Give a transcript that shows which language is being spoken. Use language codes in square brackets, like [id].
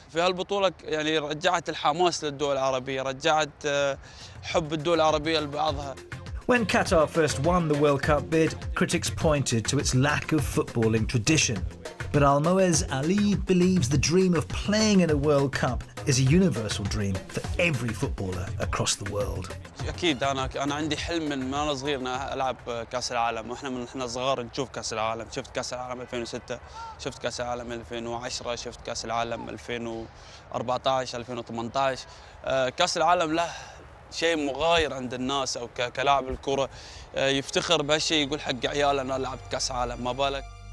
[ar] في هالبطولة يعني رجعت الحماس للدول العربية، رجعت حب الدول العربية لبعضها. [en] When Qatar first won the World Cup bid, critics pointed to its lack of footballing tradition. But Almoez Ali believes the dream of playing in a World Cup is a universal dream for every footballer across the world. [ar] أكيد أنا عندي حلم من أنا صغير إن ألعب كأس العالم، وإحنا من إحنا صغار نشوف كأس العالم، شفت كأس العالم 2006، شفت كأس العالم 2010، شفت كأس العالم 2014 2018. كأس العالم له شيء مغاير عند الناس، أو كلاعب الكرة يفتخر بهالشيء، يقول حق عياله أنا لعبت كأس عالم، ما بالك.